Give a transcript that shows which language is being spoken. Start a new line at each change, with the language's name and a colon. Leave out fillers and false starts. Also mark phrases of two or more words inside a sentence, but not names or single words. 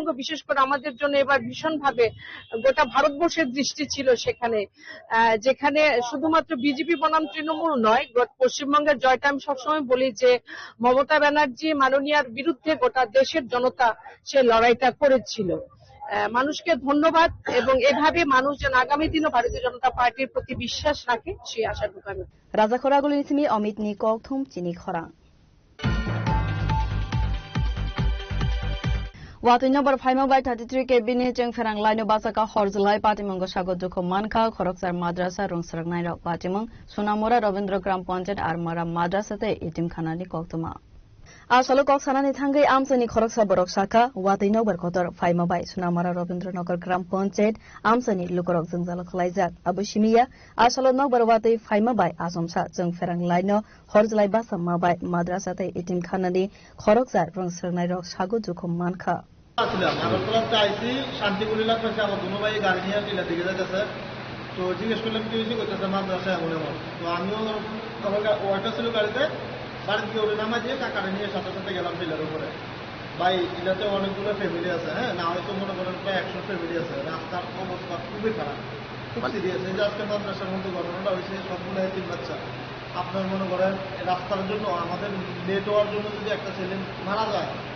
Bangla: বিশেষ করে আমাদের জন্য এবার ভীষণভাবে গোটা ভারতবর্ষের দৃষ্টি ছিল সেখানে যেখানে শুধুমাত্র বিজেপি বনাম তৃণমূল নয় পশ্চিমবঙ্গের জয়টা আমি সবসময় বলি যে মমতা ব্যানার্জি মাননীয়ার বিরুদ্ধে গোটা দেশের জনতা সে লড়াইটা করেছিল মানুষকে ধন্যবাদ এবং এভাবে মানুষ যেন আগামী দিনে ভারতীয় জনতা পার্টির প্রতি বিশ্বাস রাখে সেই আশাটুকু আমি
Kok Borok: রাজা খরাগুলি নিসিমি অমিত নি ককথুম চিনি খরা Wati number 5/33 kebini jeng ferang laino basaka horzlai patimong sago joko manka khoroksar madrasa rungsrak naira patimong sunamora Rabindra Gram Panchayat armara madrasa te itim khanani koktuma Asalo koksanani thangai amsani khoroksa borok saka wati number kotor 5/bai sunamora Rabindra Nagar Gram Panchayat amsani lukorok jengzal khlaijak abushimiya asalo number wati 5/bai asomsa jeng ferang laino horzlai basa mabai madrasa te itim khanani khoroksar rungsrak naira sago joko manka
Bangla: আগরতলাতে আইসি শান্তিপুর এলাকায় আমার দুনো ভাই গাড়ি নিয়ে টিলা দিকে যাচ্ছে তো জিজ্ঞেস করলাম কি হয়েছে করতেছে মাদ্রাসায় এমন এমন তো আমিও আমার ওয়াটা ছিল গাড়িতে বাড়ি থেকে ওরে নামা দিয়ে টাকাটা নিয়ে সাথে সাথে গেলাম টিলার উপরে ভাই এটাতে অনেকগুলো ফ্যামিলি আছে হ্যাঁ না হয়তো মনে করেন প্রায় 100 ফ্যামিলি আছে রাস্তার অবস্থা খুবই খারাপ খুব সিরিয়াস এই যে আজকে মাদ্রাসার মধ্যে ঘটনাটা হয়েছে সবগুলো 3 বাচ্চা আপনার মনে করেন রাস্তার জন্য আমাদের লেট হওয়ার জন্য যদি একটা ছেলে মারা যায়